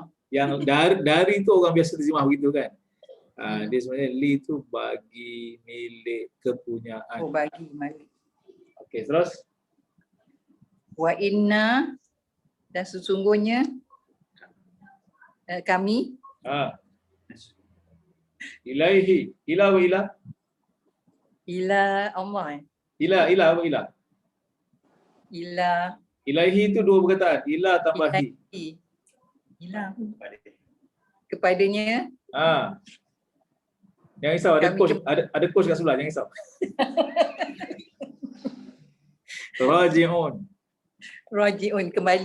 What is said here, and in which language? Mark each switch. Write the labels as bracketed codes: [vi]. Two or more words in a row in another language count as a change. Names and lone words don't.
[ms] Yang dari itu orang biasa terjemah begitu kan. Dia sebenarnya li itu bagi, milik, kepunyaan. Bagi malik. Okey, terus? [ar] وإنا [ms] dan sesungguhnya kami Ilaihi. [ar] إلى وإلى? إلى الله. [ms] Ila apa ila? Ila Ilaihi itu dua perkataan. Ila tambah hi. ila kepadanya. Jangan risau, ada Kami coach, ada coach kat sebelah, jangan risau. Raji'un kembali.